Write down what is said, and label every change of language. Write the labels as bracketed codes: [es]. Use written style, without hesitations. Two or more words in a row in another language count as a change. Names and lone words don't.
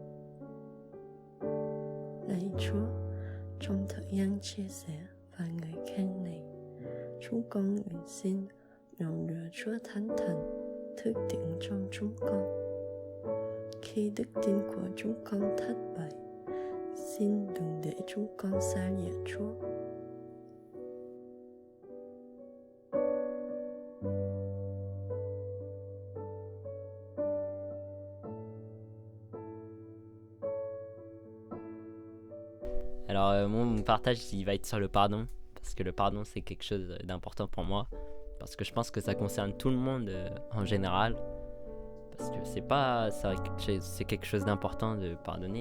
[vi] Lạy Chúa, trong thời gian chia sẻ và ngợi khen này, chúng con nguyện xin ngọn lửa Chúa Thánh Thần thức tỉnh trong chúng con. Khi đức tin của chúng con thất bại, xin đừng để chúng con xa lìa Chúa. [fr] Alors moi mon partage il va être sur le pardon, parce que le pardon c'est quelque chose d'important pour moi, parce que je pense que ça concerne tout le monde en général, parce que c'est quelque chose d'important de pardonner.